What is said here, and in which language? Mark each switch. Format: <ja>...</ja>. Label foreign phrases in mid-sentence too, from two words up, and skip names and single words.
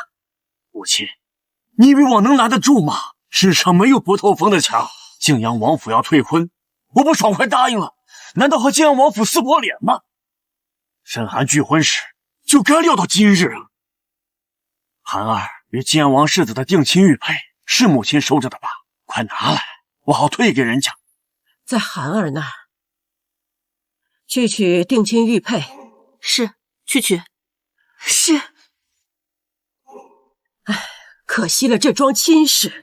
<zh>母親，你以為我能攔得住嗎？世上沒有不透風的牆。晉陽王府要退婚，我不爽快答應了，難道和晉陽王府撕破臉嗎？申韓拒婚時就該料到今日了。韓兒與晉陽王世子的定親玉佩是母親收着的吧？快拿來，我好退給人家。在韓兒那兒去取定親玉佩。是，去取。是。唉，可惜了這樁親事。</zh>